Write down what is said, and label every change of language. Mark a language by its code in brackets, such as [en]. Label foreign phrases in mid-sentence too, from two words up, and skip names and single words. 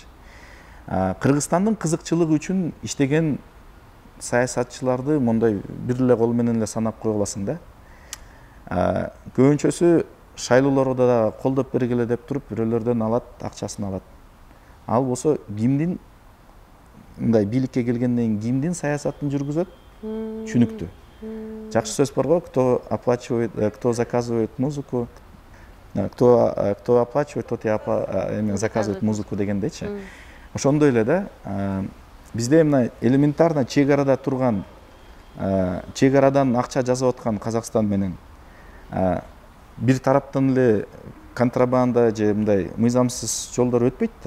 [ky] Кыргызстандын кызыкчылыгы үчүн иштеген саясатчыларды мондай бир эле кол менен эле санап кое аласың да. Көбүнчөсү шайлоолордо да колдоп бергиле деп туруп, бирөөлөрдөн алат, акчасын алат. Ал болсо кимдин мындай бийликке келгенден кийин кимдин саясатын жүргүзөт? Түшүнүктүү. Жакшы сөз бар го, [ru] кто оплачивает, кто заказывает музыку, кто оплачивает, тот и заказывает музыку дегендечи. [ky] Ошондой эле да, бизде мына элементарно чек арада турган, чек арадан акча жазып аткан Казакстан менен бир тараптан эле контрабанда же мындай мыйзамсыз жолдор өтпөйт да.